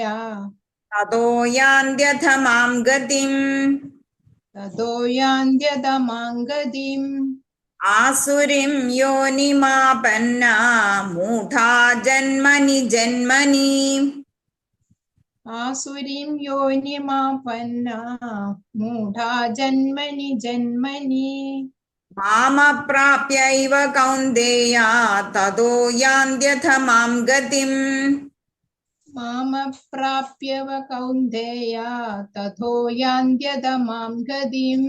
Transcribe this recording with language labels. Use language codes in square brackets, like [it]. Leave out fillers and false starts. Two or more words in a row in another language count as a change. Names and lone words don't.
[sa] തതോ യാന്ത്യധമാം ഗതിം തതോ യാന്ത്യതമാം ഗതിം ആസുരിം യോനിമാപന്ന മൂഢാ ജന്മനി ജന്മനി आसुरीं योनिमापन्ना मूढा जन्मनि जन्मनि मामप्राप्यैव कौन्तेय ततो यान्त्यधमां गतिम् मामप्राप्यव कौन्तेय ततो यान्त्यधमां गतिम्